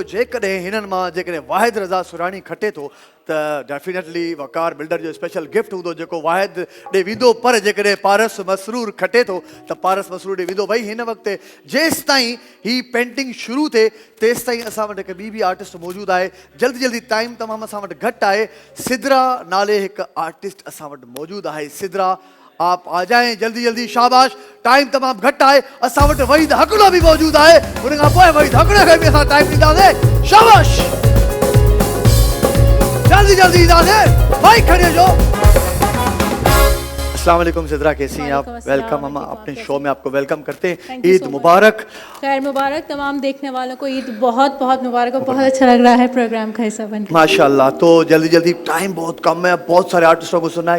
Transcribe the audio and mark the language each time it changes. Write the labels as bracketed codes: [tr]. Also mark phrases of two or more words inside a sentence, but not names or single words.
[sd] जेकॾहिं हिननि मां जेकॾहिं वाहिद रज़ा सुराणी खटे थो त डेफिनेटली वकार बिल्डर जो स्पेशल गिफ्ट हूंदो जेको वाहिद ॾे वेंदो। पर जेकॾहिं पारस मसरूर खटे थो त पारस मसरूर ॾे वेंदो। भई हिन वक़्तु जेसि ताईं ही पेंटिंग शुरू थिए तेसि ताईं असां वटि हिकु ॿी आर्टिस्ट मौजूदु आहे। जल्दी टाइम तमामु असां वटि घटि आहे। सिदरा नाले हिकु आर्टिस्ट असां वटि मौजूदु आहे। [ur] سدرہ آپ آ جائیں جلدی شاباش. [sd] टाइम तमामु घटि आहे। असां वटि वहीद हकड़ो बि मौजूदु आहे। हुन खां पोइ वहीद हकड़े खे बि असां टाइम ॾींदासीं। शाबाश जल्दी ईंदासीं। भाई खड़े जो। [ur] السلام علیکم سدرہ، کیسی ہیں آپ؟ ویلکم ہم اپنے شو میں آپ کو ویلکم کرتے ہیں. عید مبارک. خیر مبارک تمام دیکھنے والوں کو۔ عید بہت بہت مبارک اور بہت اچھا لگ رہا ہے پروگرام کا حصہ بن کر. माशाल्लाह। تو جلدی ٹائم بہت کم ہے، بہت سارے آرٹسٹوں کو سننا ہے.